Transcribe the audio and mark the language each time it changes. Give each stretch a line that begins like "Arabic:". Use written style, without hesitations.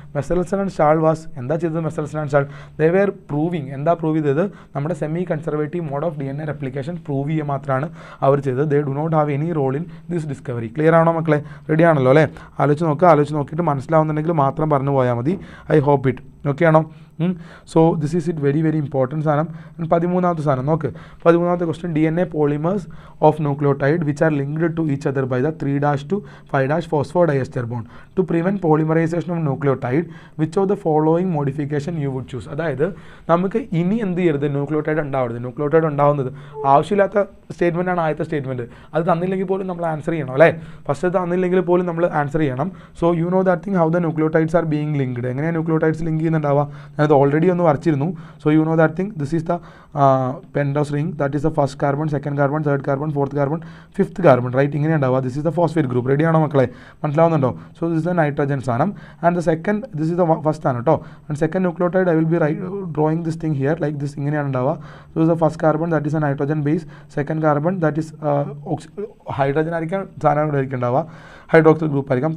Malayalam: മിസൽസൺ and stall was എന്താ ചെയ്തത്? മിസൽസൺ and stall they were prove ചെയ്തത് നമ്മുടെ semi conservative mode of DNA replication prove ചെയ്യുക മാത്രമാണ് അവർ ചെയ്തത്.
English: They do not have any role in this discovery.
Malayalam: Clear ആണോ മക്കളെ? റെഡി ആണല്ലോ അല്ലേ? ആലോചിച്ച് നോക്കിയിട്ട് മനസ്സിലാവുന്നുണ്ടെങ്കിൽ മാത്രം പറഞ്ഞു പോയാൽ മതി.
English: I hope it.
Malayalam: ഓക്കെ ആണോ?
English: So this is it very important സാധനം.
Malayalam: 13ാമത്തെ സാധനം നോക്ക്.
English: 13ാമത്തെ question DNA polymers of nucleotide which are linked to each other by the 3' to 5' phosphodiester bond to prevent polymerization of nucleotide which of the following modification you would choose?
Malayalam: അതായത് നമുക്ക് ഇനി എന്ത് ചെയ്യരുത്? Nucleotide ഉണ്ടാവുന്നത് ആവശ്യമില്ലാത്ത സ്റ്റേറ്റ്മെൻ്റ് ആണ് ആദ്യത്തെ statement. അത് തന്നില്ലെങ്കിൽ പോലും നമ്മൾ ആൻസർ ചെയ്യണം അല്ലേ? ഫസ്റ്റ് തന്നില്ലെങ്കിൽ പോലും നമ്മൾ ആൻസർ ചെയ്യണം.
English: So you know that thing how the nucleotides are being linked.
Malayalam: എങ്ങനെയാണ് ന്യൂക്ലിയോട്ടൈഡ്സ് ലിങ്ക് ചെയ്യുന്നത്? ചെയ്യുന്നുണ്ടാവുക? ഞാനത് ഓൾറെഡി ഒന്ന് വരച്ചിരുന്നു.
English: So you know that thing. This is the pentose ring. That is the first carbon, second carbon, third carbon, fourth carbon, fifth carbon, right?
Malayalam: ഇങ്ങനെ ഉണ്ടാവുക.
English: This is the phosphate group.
Malayalam: Ready ആണോ മക്കളെ? മനസ്സിലാവുന്നുണ്ടോ?
English: So this is the nitrogen സാധനം and the second, this is the first ആണ് കേട്ടോ. And second nucleotide I will be drawing this thing here like this.
Malayalam: ഇങ്ങനെയാണ് ഉണ്ടാവുക.
English: So this the first carbon, that is a nitrogen base. Second carbon, that is hydrogen
Malayalam: ആയിരിക്കാം സാധനങ്ങളായിരിക്കും ഉണ്ടാവുക,
English: Hydroxyl group ആയിരിക്കാം.